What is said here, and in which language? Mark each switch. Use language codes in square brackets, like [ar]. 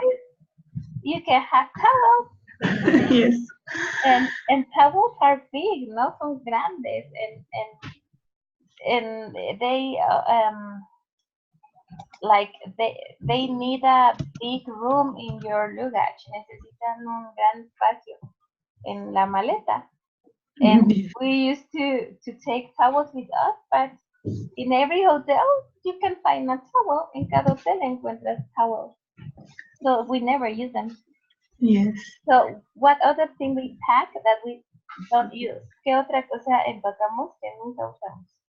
[en] hotel, you can have towels. Yes. And towels are big, [es] no son grandes, [en] and they like they need a big room in your luggage. [es] Necesitan un gran espacio en la maleta. [en] And Yes. we used to take towels with us, but in every hotel you can find a towel. [es] En cada hotel encuentras towels. [en] So we never use them. Yes. So what other thing we pack that we don't use? [es] ¿Qué otra cosa empacamos que nunca usamos?